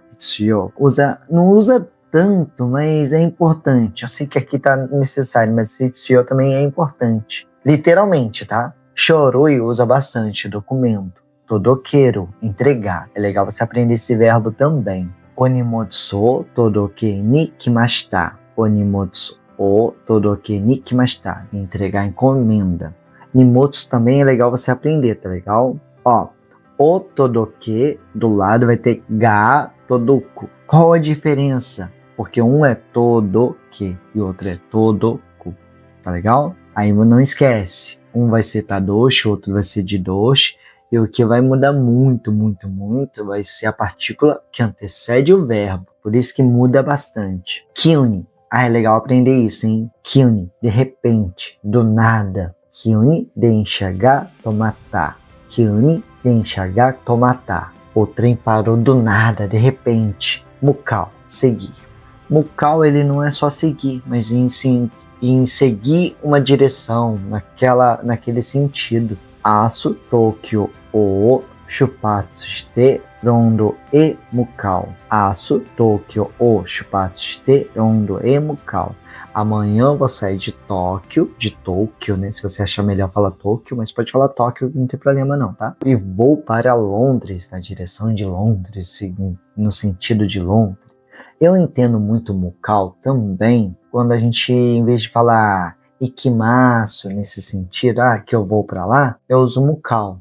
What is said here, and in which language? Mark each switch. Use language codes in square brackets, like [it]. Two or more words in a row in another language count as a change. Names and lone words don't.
[pt] Hitsuyo. Não usa tanto, mas é importante. Eu sei que aqui tá necessário, mas hitsuyo também é importante. Literalmente, tá? Shorui usa bastante documento. Todokeru, entregar. É legal você aprender esse verbo também. [ja] お荷物を届けに来ました. お荷物を届けに来ました. [pt] Entregar encomenda. Nimotsu também é legal você aprender, tá legal? Ó, o todoke do lado vai ter [ja] が届く. [pt] Qual a diferença? Porque um é todoke e o outro é todoku. Tá legal? Aí não esquece. Um vai ser tadoshi, o outro vai ser jidoshi. E o que vai mudar muito vai ser a partícula que antecede o verbo. Por isso que muda bastante. Kyuni. É legal aprender isso, hein? Kyuni, de repente, do nada. [ja] 急に、電車が止まった。急に、電車が止まった. [pt] O trem parou do nada, de repente. Mukau, seguir. Mukau, ele não é só seguir, mas em seguir uma direção, naquele sentido. [ja] 明日、東京を出発して、ロンドンへ向かう. 明日、東京を出発して, ロンドンへ向かう. [pt] Amanhã eu vou sair de Tóquio, né? Se você achar melhor falar Tóquio, mas pode falar Tóquio, não tem problema não, tá? E vou para Londres, na direção de Londres, no sentido de Londres. Eu entendo muito Mukal também quando a gente, em vez de falar ikimasu nesse sentido, que eu vou pra lá, eu uso Mukal.